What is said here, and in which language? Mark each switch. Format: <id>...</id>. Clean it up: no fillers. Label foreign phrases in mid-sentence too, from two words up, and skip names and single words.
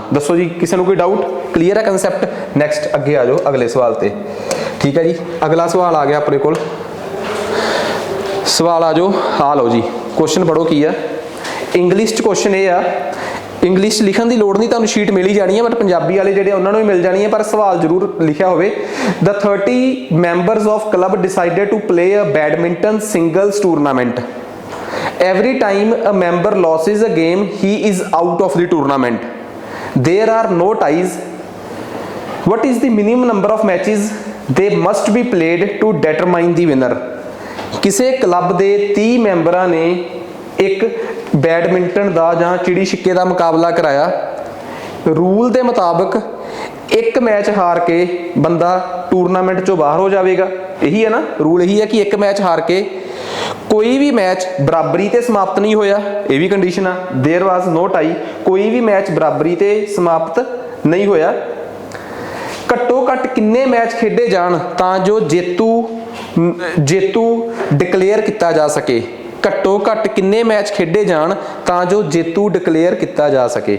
<pa>ਦੱਸੋ ਜੀ, ਕਿਸੇ ਨੂੰ ਕੋਈ ਡਾਊਟ? ਕਲੀਅਰ ਹੈ ਕਨਸੈਪਟ? ਨੈਕਸਟ ਅੱਗੇ ਆ ਜਾਓ ਅਗਲੇ ਸਵਾਲ ਤੇ। ਠੀਕ ਹੈ ਜੀ, ਅਗਲਾ ਸਵਾਲ ਆ ਗਿਆ ਆਪਣੇ ਕੋਲ। ਸਵਾਲ ਆ ਜਾਓ, ਆ ਲਓ ਜੀ। ਕੁਐਸਚਨ ਪੜੋ ਕੀ ਆ। ਇੰਗਲਿਸ਼ ਚ ਕੁਐਸਚਨ ਇਹ ਆ, ਇੰਗਲਿਸ਼ ਲਿਖਣ ਦੀ ਲੋੜ ਨਹੀਂ, ਤੁਹਾਨੂੰ ਸ਼ੀਟ ਮਿਲ ਹੀ ਜਾਣੀ ਹੈ, ਬਟ ਪੰਜਾਬੀ ਵਾਲੇ ਜਿਹੜੇ ਉਹਨਾਂ ਨੂੰ ਹੀ ਮਿਲ ਜਾਣੀ ਹੈ, ਪਰ ਸਵਾਲ ਜ਼ਰੂਰ ਲਿਖਿਆ ਹੋਵੇ।</pa> <en>The 30 members of club decided to play a badminton singles tournament. Every time a member loses a game, he is out of the tournament. There are no ties. What is the minimum number of matches they must be played to determine the winner?</en> <pa>ਕਿਸੇ ਕਲੱਬ ਦੇ 30 ਮੈਂਬਰਾਂ ਨੇ ਇੱਕ ਬੈਡਮਿੰਟਨ ਦਾ ਜਾਂ ਚਿੜੀ ਛਿੱਕੇ ਦਾ ਮੁਕਾਬਲਾ ਕਰਾਇਆ। ਰੂਲ ਦੇ ਮੁਤਾਬਕ ਇੱਕ ਮੈਚ ਹਾਰ ਕੇ ਬੰਦਾ ਟੂਰਨਾਮੈਂਟ ਚੋਂ ਬਾਹਰ ਹੋ ਜਾਵੇਗਾ। ਇਹੀ ਹੈ ਨਾ ਰੂਲ, ਇਹੀ ਹੈ ਕਿ ਇੱਕ ਮੈਚ ਹਾਰ ਕੇ ਕੋਈ ਵੀ ਮੈਚ ਬਰਾਬਰੀ ਤੇ ਸਮਾਪਤ ਨਹੀਂ ਹੋਇਆ। ਇਹ ਵੀ ਕੰਡੀਸ਼ਨ ਆ,</pa> <en>there was no tie,</en> <pa>ਕੋਈ ਵੀ ਮੈਚ ਬਰਾਬਰੀ ਤੇ ਸਮਾਪਤ ਨਹੀਂ ਹੋਇਆ। ਘੱਟੋ ਘੱਟ ਕਿੰਨੇ ਮੈਚ ਖੇਡੇ ਜਾਣ ਤਾਂ ਜੋ ਜੇਤੂ ਡਿਕਲੇਅਰ ਕੀਤਾ ਜਾ ਸਕੇ। ਘੱਟੋ ਘੱਟ ਕਿੰਨੇ ਮੈਚ ਖੇਡੇ ਜਾਣ ਤਾਂ ਜੋ ਜੇਤੂ ਡਿਕਲੇਅਰ ਕੀਤਾ ਜਾ ਸਕੇ।</pa>